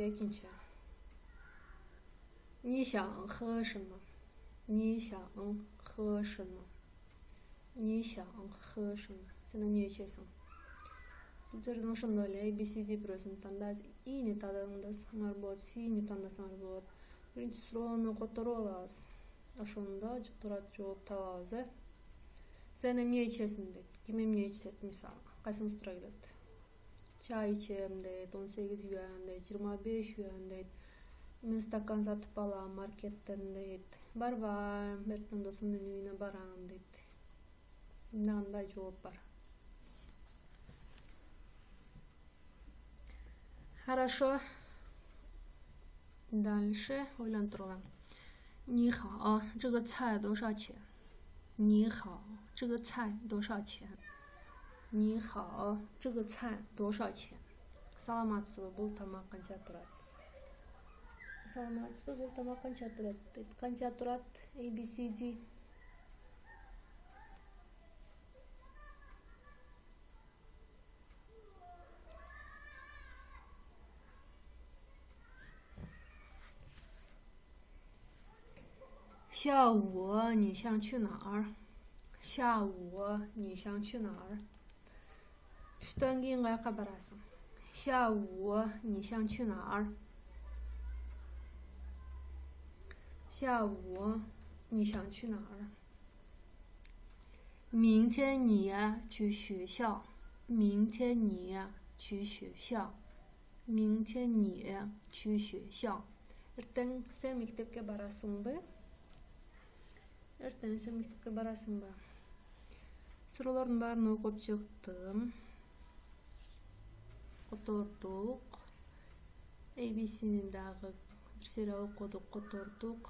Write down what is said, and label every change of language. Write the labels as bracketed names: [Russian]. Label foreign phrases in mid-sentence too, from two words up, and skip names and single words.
[Kyrgyz] Экинчи. [Chinese] 你想喝什么？你想喝什么？你想喝什么？ [Kyrgyz] Сен эмне ичесиң? Бул жерден ошондой эле ABCD бирөөсүн тандайсыз. Ини тандасаңар болот, C'ни тандасаңар болот. Биринчи суроону которуп алабыз. Ошондо туура жооп табабыз. Сен эмне ичесиң дейт. Ким эмне ичет мисалы? Кайсыңыз туура келет? Чай ичем дейт, 18 юан дейт, 25 юан дейт. Мен стакан сатып алам маркеттен дейт. Барбайм, эртең досумдун үйүнө барам дейт. Мындай жооп бар. Хорошо. Дальше ойлонтуруган. [Chinese] 你好，这个菜多少钱？你好，这个菜多少钱？你好，这个菜多少钱？ [Kyrgyz] Саламатсызбы, бул тамак канча турат? Саламатсызбы, бул тамак канча турат? Канча турат? [Chinese] ABCD.下午你想去哪儿？下午你想去哪儿？ [Kyrgyz] Түштөн кийин каяка барасың? [Chinese] 下午你想去哪儿？ 下午你想去哪儿？明天你去学校。明天你去学校。明天你去学校。 [Kyrgyz] Эртең сен мектепке барасыңбы? Эртең сен мектепке барасыңбы? Суроолордун баарын окуп чыктым. Котордук. ABC'nin дагы бир серия окудук, котордук.